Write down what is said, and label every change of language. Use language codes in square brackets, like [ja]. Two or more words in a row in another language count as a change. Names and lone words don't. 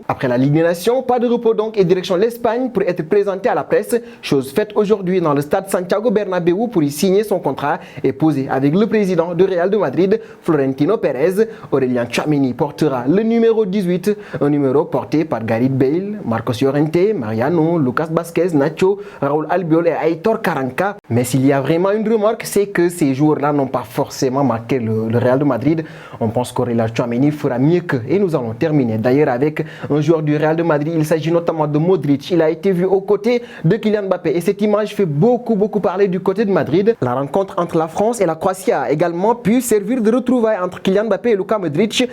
[fr] Après la Ligue des Nations, pas de repos donc et direction l'Espagne pour être présenté à la presse. Chose faite aujourd'hui dans le stade Santiago Bernabéu pour y signer son contrat et poser avec le président du Real de Madrid, Florentino Pérez. Aurélien Tchouameni portera le numéro 18, un numéro porté par Gareth Bale, Marcos Llorente, Mariano, Lucas Vázquez, Nacho, Raúl Albiol et Aitor Karanka. Mais s'il y a vraiment une remarque, c'est que ces joueurs-là n'ont pas forcément marqué le Real de Madrid. On pense qu'Aurélien Tchouameni fera mieux qu'eux. Et nous allons terminer d'ailleurs avec un joueur du Real de Madrid. Il s'agit notamment de Modric. Il a été vu aux côtés de Kylian Mbappé. Et cette image fait beaucoup parler du côté de Madrid. La rencontre entre la France et la Croatie a également pu servir de retrouvailles entre Kylian Mbappé et Luka Modric.